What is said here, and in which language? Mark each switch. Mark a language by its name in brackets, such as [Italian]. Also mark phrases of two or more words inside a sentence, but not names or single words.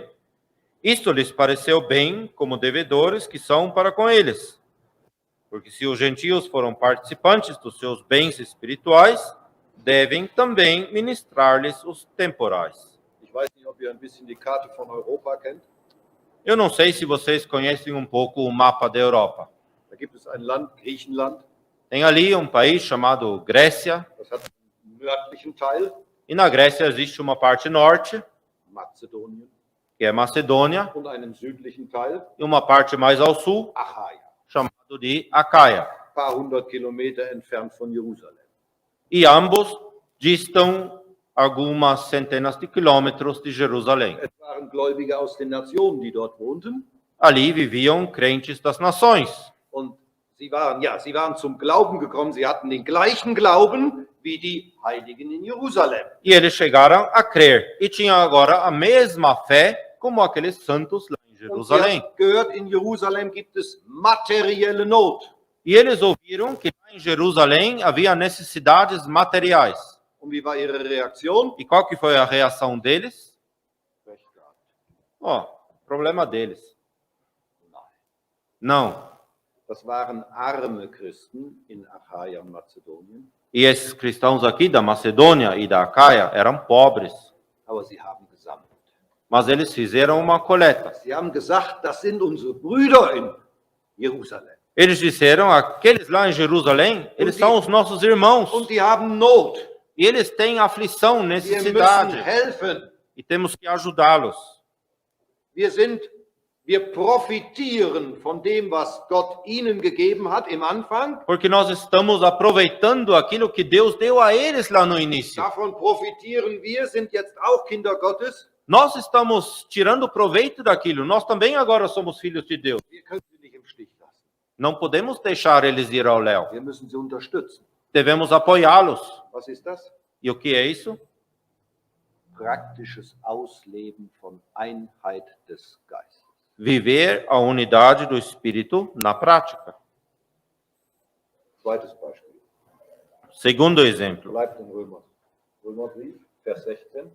[Portuguese] Isto lhes pareceu bem como devedores que são para com eles. Porque se os gentios foram participantes dos seus bens espirituais, devem também ministrar-lhes os temporais. [German] Ich weiß nicht, ob ihr ein bisschen die Karte von Europa kennt. [Portuguese] Eu não sei se vocês conhecem um pouco o mapa da Europa. [German] Da gibt es ein Land, Griechenland, [Portuguese] Tem ali um país chamado Grécia, [German] das hat einen nördlichen Teil, [Portuguese] e na Grécia existe uma parte norte, [German] Mazedonien, [Portuguese] que é Macedônia, [German] und einen südlichen Teil, [Portuguese] e uma parte mais ao sul, [German] Achaia, [Portuguese] chamado de Acaia. [German] ein paar hundert Kilometer entfernt von Jerusalem. [Portuguese] E ambos distam algumas centenas de quilômetros de Jerusalém. [German] Es waren Gläubige aus den Nationen, die dort wohnten, [Portuguese] Ali viviam crentes das nações. [German] und sie waren zum Glauben gekommen, sie hatten den gleichen Glauben wie die Heiligen in Jerusalem. [Portuguese] E eles chegaram a crer. E tinham agora a mesma fé como aqueles santos lá em [German] Und sie [Portuguese] Jerusalém. [German] haben gehört, in Jerusalem gibt es materielle Not. [Portuguese] E eles ouviram que lá em Jerusalém havia necessidades materiais. [German] Und wie war ihre Reaktion? [Portuguese] E qual que foi a reação deles? [German] Recht gehabt. [Portuguese] Ó, problema deles. [German] Nein. [Portuguese] Não. [German] Das waren arme Christen in Achaia und Mazedonien, [Portuguese] E esses cristãos aqui da Macedônia e da Acaia eram pobres. [German] aber sie haben gesammelt. [Portuguese] Mas eles fizeram uma coleta. [German] Sie haben gesagt, das sind unsere Brüder in Jerusalem. [Portuguese] Eles disseram, aqueles lá em Jerusalém, eles são os nossos irmãos. [German] Und die haben Not. [Portuguese] E eles têm aflição, [German] Wir [Portuguese] necessidade. [German] müssen helfen. [Portuguese] E temos que ajudá-los. [German] Wir profitieren von dem, was Gott ihnen gegeben hat im Anfang. [Portuguese] Porque nós estamos aproveitando aquilo que Deus deu a eles lá no início. [German] Davon profitieren wir, sind jetzt auch Kinder Gottes. [Portuguese] Nós estamos tirando proveito daquilo. Nós também agora somos filhos de Deus. [German] Wir können sie nicht im Stich lassen. [Portuguese] Não podemos deixar eles ir ao léu. [German] Wir müssen sie unterstützen. [Portuguese] Devemos apoiá-los. [German] Was ist das? [Portuguese] E o que é isso? [German] Praktisches Ausleben von Einheit des Geistes. [Portuguese] Viver a unidade do Espírito na prática. [German] Zweites Beispiel. [Portuguese] Segundo exemplo. [German] Bleibt in Römerbrief, Vers 16.